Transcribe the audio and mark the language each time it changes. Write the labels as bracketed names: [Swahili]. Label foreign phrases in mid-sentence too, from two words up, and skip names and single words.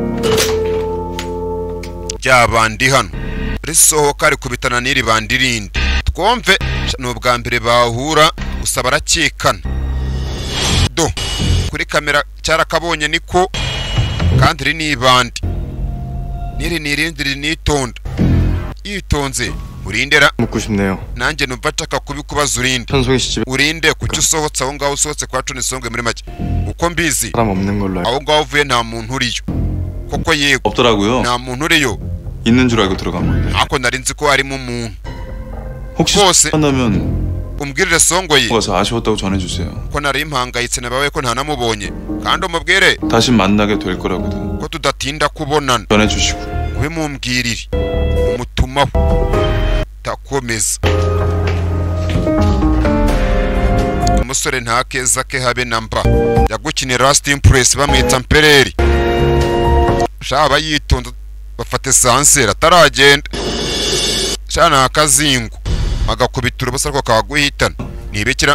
[Kinyarwanda] byabandi hano risohoka ari kubitana n'iri bandi rindi twumve n'ubwa mbere bahura gusa barakekana do kuri kamera cyarakabonye niko kandi ri ni bandi nirindi nitonda yitonze urindera [Korean] 묻고 싶네요. [Kinyarwanda] nanjye numva nshaka kubikubaza urinde [Korean] 현송이 씨 집에 [Kinyarwanda] urinde kuki usohotse aho ngaho usohotse kwa Tony Songoyi muri make uko mbizi [Korean] 사람 없는 걸로 알고. [Kinyarwanda] aho ngaho uvuye nta muntu uriyo koko yego [Korean] 없더라고요. [Kinyarwanda] nta muntu uriyo [Korean] 있는 줄 알고 들어간 건데. [Kinyarwanda] ako nari nzi ko harimo umuntu [Korean] 혹시 [Kinyarwanda] bose [Korean] 만나면 [Kinyarwanda] umbwirire Songoyi [Korean] 와서 아쉬웠다고 전해주세요. [Kinyarwanda] ko nari impangayitse nabawe ko ntanamubonye kandi umubwire [Korean] 다시 만나게 될 거라고도 [Kinyarwanda] ko tudatinda kubonana [Korean] 전해주시고. [Kinyarwanda] we mumbwirire umutumaho takomeza umusore nta keza ke habe namba yagukinira Last Impress bamwita Mpereri shaba yitonda bafate sansera ataragenda shana akazingo agakubitura ubusa ariko kaguhitana nibekira